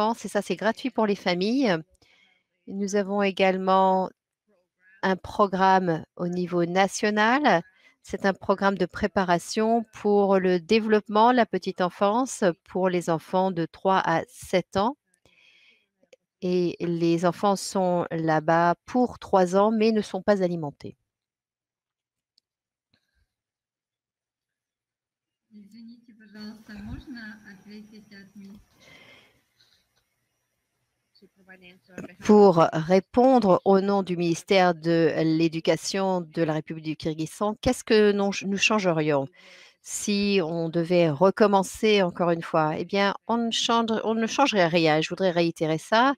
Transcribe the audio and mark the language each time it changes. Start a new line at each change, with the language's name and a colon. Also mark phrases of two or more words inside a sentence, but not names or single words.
French: Et ça, c'est gratuit pour les familles. Nous avons également un programme au niveau national. C'est un programme de préparation pour le développement de la petite enfance pour les enfants de 3 à 7 ans. Et les enfants sont là-bas pour 3 ans, mais ne sont pas alimentés.
Russian: Извините, пожалуйста, можно ответить от меня?
French: Pour répondre au nom du ministère de l'Éducation de la République du Kyrgyzstan, qu'est-ce que nous changerions si on devait recommencer encore une fois? Eh bien, on ne changerait rien. Je voudrais réitérer ça.